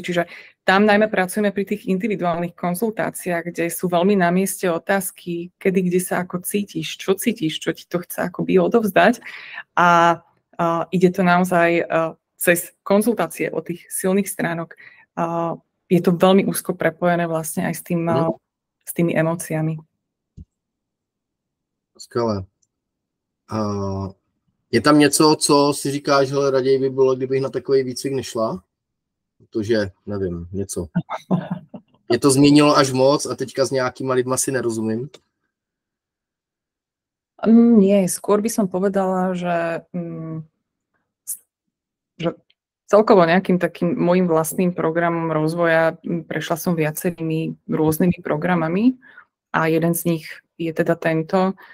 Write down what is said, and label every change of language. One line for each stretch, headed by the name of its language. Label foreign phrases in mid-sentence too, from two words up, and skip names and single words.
Slovak: Čiže tam najmä pracujeme pri tých individuálnych konzultáciách, kde sú veľmi na mieste otázky, kedy, kde sa ako cítiš, čo ti to chce akoby odovzdať. A ide to naozaj cez konzultácie o tých silných stránok. Je to veľmi úzko prepojené vlastne aj s tými emóciami.
Czech: Skvělé. Je tam něco, co si říkáš, že raději by bylo, kdybych na takový výcvik nešla? Protože, nevím, něco. Mě to změnilo až moc a teďka s nějakýma lidma si nerozumím.
Slovak: Nie, skôr by som povedala, že celkovo nejakým takým môjim vlastným programom rozvoja prešla som viacerými rôznymi programami a jeden z nich je teda tento,